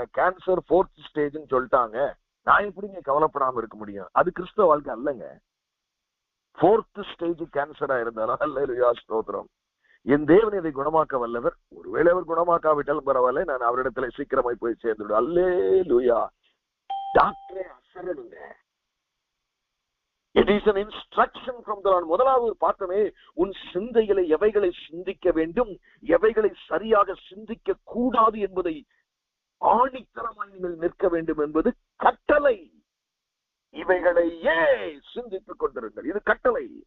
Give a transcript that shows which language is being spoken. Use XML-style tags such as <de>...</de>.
<ta>எனக்கு cancer 4th ஸ்டேஜ்னு சொல்லிட்டாங்க, நான் எப்படிங்க கவலைப்படாம இருக்க முடியும்? அது கிறிஸ்தவ வாழ்க்கை அல்லங்க. 4th ஸ்டேஜ் கேன்சரா இருந்தாலும் அல்லேலூயா, ஸ்தோத்திரம். என் தேவன் இதை குணமாக்க வல்லவர். ஒருவேளை அவர் குணமாக்காவிட்டாலும் பரவாயில்ல, நான் அவரிடத்துல சீக்கிரமாய் போய் சேர்ந்துவிடும். அல்லேலூயா. டாக்டரே அசரணுங்க.</ta> <en>It is an instruction from the Lord.</en> <ta>முதலாவது பார்த்தமே, உன் சிந்தைகளை எவைகளை சிந்திக்க வேண்டும், எவைகளை சரியாக சிந்திக்க கூடாது என்பதை ஆணித்தரமாய் நீங்கள் நிற்க வேண்டும் என்பது கட்டளை. இவைகளையே சிந்தித்துக் கொண்டிருங்கள். இது கட்டளை.</ta>